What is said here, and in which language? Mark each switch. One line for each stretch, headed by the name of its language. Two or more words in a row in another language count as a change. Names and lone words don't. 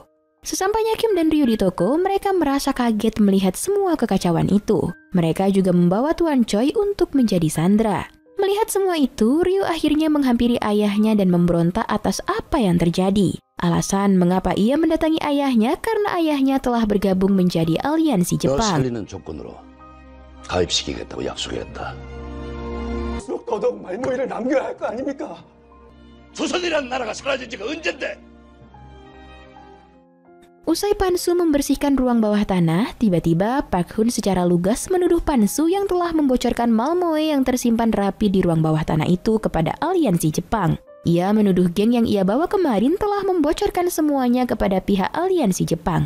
Indonesian: Sesampainya Kim dan Ryu di toko, mereka merasa kaget melihat semua kekacauan itu. Mereka juga membawa Tuan Choi untuk menjadi sandera. Melihat semua itu, Ryu akhirnya menghampiri ayahnya dan memberontak atas apa yang terjadi. Alasan mengapa ia mendatangi ayahnya karena ayahnya telah bergabung menjadi aliansi Jepang.
Korean: 더더욱 말모이를 남겨야 할 거 아닙니까? 조선이란 나라가 사라진 지가 언젠데?
Indonesian: Usai Pansu membersihkan ruang bawah tanah, tiba-tiba Park Hun secara lugas menuduh Pansu yang telah membocorkan Malmoe yang tersimpan rapi di ruang bawah tanah itu kepada aliansi Jepang. Ia menuduh geng yang ia bawa kemarin telah membocorkan semuanya kepada pihak aliansi Jepang.